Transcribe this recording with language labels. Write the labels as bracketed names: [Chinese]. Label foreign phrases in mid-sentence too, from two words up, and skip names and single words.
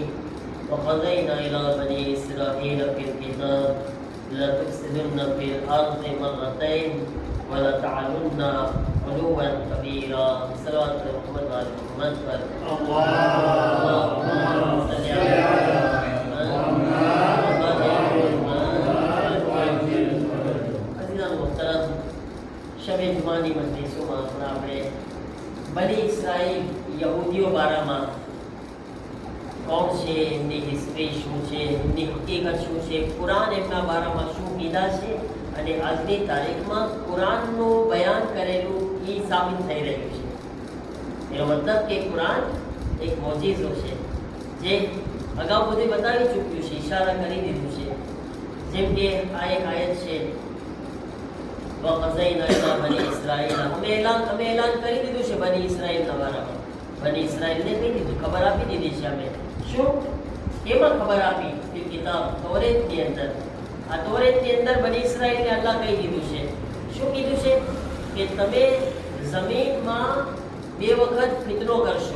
[Arabic] وقضينا إلى بني إسرائيل في الكتاب لتفسدن في الأرض مرتين ولتعلن علوا كبيرا. صلوات محمد وعلى محمد. اللهم صل على محمد وعلى محمد. [Urdu] عزیزان محترم، [Gujarati] શબ જુમાની મજલિસોમાં આપણે બની ઇસરાઈલ યહૂદીઓ બારામાં કોણ છે, એમની હિસ્ટ્રી શું છે, એમની હકીકત શું છે, કુરાન એમના બારામાં શું કીધા છે અને આજની તારીખમાં કુરાનનું બયાન કરેલું એ સાબિત થઈ રહ્યું છે. એનો મતલબ કે કુરાન એક મોજીઝો છે જે અગાઉ બધે બતાવી ચૂક્યું છે, ઇશારા કરી દીધું છે. જેમ કે આ એક આયત છે [Arabic] وقضينا إلى بني إسرائيل. [Gujarati] અમે એલાન કરી દીધું છે બની ઇસરાઈલના બારામાં. બની ઇસરાઈલને કહી દીધું, ખબર આપી દીધી છે અમે. શું? કેમાં ખબર આપી? કે કિતાબ તૌરેતની અંદર. આ તૌરેતની અંદર બની ઇસરાઈલને અલ્લાહ કહી દીધું છે. શું કીધું છે? કે તમે જમીનમાં 2 વખત ફિતનો કરશો.